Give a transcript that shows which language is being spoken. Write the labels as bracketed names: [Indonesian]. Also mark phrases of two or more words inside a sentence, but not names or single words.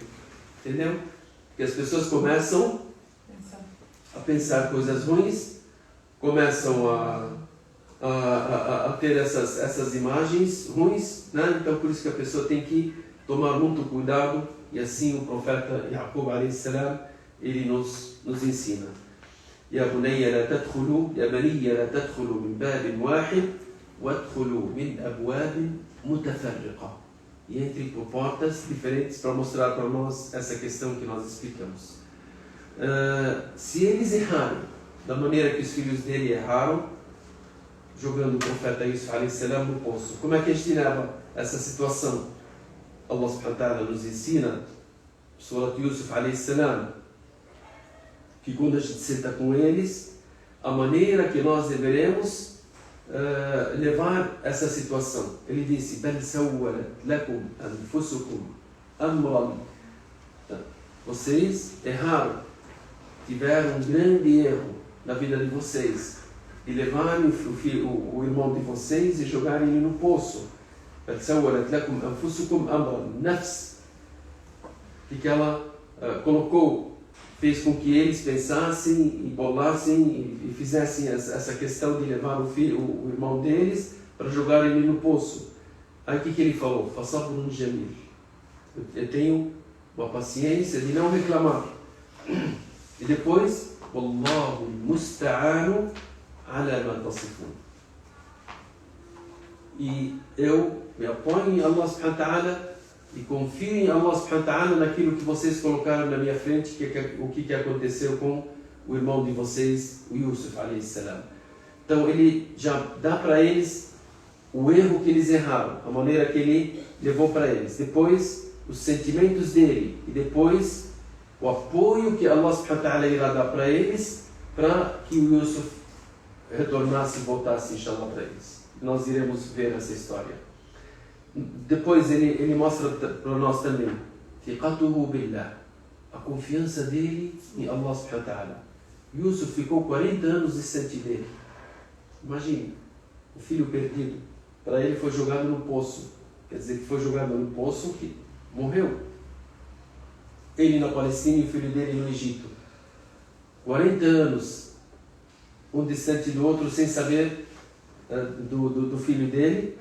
[Portuguese] Entendeu? Porque as pessoas começam a pensar coisas ruins, começam a ter essas imagens ruins, né? Então por isso que a pessoa tem que tomar muito cuidado, e assim o profeta Yaqub [Arabic] عليه السلام, [Portuguese] ele nos ensina. [Arabic] يا بني لا تدخلوا يا بني لا تدخلوا من باب واحد وادخلوا من أبواب متفرقة. [Portuguese] E entre por portas diferentes para mostrar para nós essa questão que nós explicamos. Se eles erraram da maneira que os filhos dele erraram, jogando o profeta Yusuf [Arabic] عليه السلام [Portuguese] no poço, como é que a gente leva essa situação? Allah [Arabic] سبحانه وتعالى [Portuguese] nos ensina, Surat Yusuf [Arabic] عليه السلام, [Portuguese] que quando a gente senta com eles, a maneira que nós deveremos levar essa situação. Ele disse: [Arabic] "بل سولت لكم أنفسكم أمرا." [Portuguese] Vocês erraram, tiveram um grande erro na vida de vocês e levarem o irmão de vocês e jogarem ele no poço. [Arabic] "بل سولت لكم أنفسكم أمرا." [Portuguese] Nafs, que ela colocou, fez com que eles pensassem e bolassem e fizessem essa questão de levar o irmão deles para jogar ele no poço. Aí o que ele falou? [Arabic] "فصبر جميل." [Portuguese] Eu tenho uma paciência de não reclamar. E depois, [Arabic] "والله المستعان على ما تصفون." [Portuguese] E eu me apoio em Allah [Arabic] سبحانه وتعالى [Portuguese] e confio em Allah [Arabic] سبحانه وتعالى [Portuguese] naquilo que vocês colocaram na minha frente, o que aconteceu com o irmão de vocês, o Yusuf [Arabic] عليه السلام. [Portuguese] Então ele já dá para eles o erro que eles erraram, a maneira que ele levou para eles. Depois, os sentimentos dele. E depois, o apoio que Allah [Arabic] سبحانه وتعالى [Portuguese] irá dar para eles, para que o Yusuf retornasse e voltasse, inshallah, para eles. Nós iremos ver essa história. Depois ele mostra para nós também [Arabic] "ثقته بالله", [Portuguese] a confiança dele em Allah [Arabic] سبحانه وتعالى. [Portuguese] Yusuf ficou 40 anos distante dele. Imagine, o filho perdido. Para ele foi jogado no poço. Quer dizer que foi jogado no poço que morreu. Ele na Palestina e o filho dele no Egito. 40 anos, um distante do outro, sem saber do filho dele.